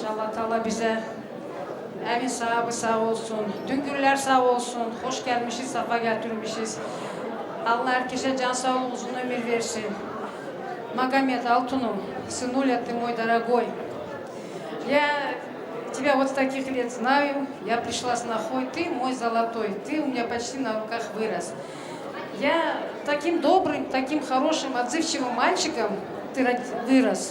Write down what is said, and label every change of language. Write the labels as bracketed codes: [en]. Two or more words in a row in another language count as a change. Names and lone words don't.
[tr] Allah Teala bize evin sahibi sağ olsun. Düngürler sağ olsun. Hoş gelmişiz, safa getirmişiz. Allah herkese can sağlığı, uzun ömür versin. [ru] Магомед Алтунов, сынуля ты мой дорогой. Я тебя вот с таких лет знаю. Я пришла с Нахой. Ты мой золотой. Ты у меня почти на руках вырос. Я таким добрым, таким хорошим, отзывчивым мальчиком ты вырос.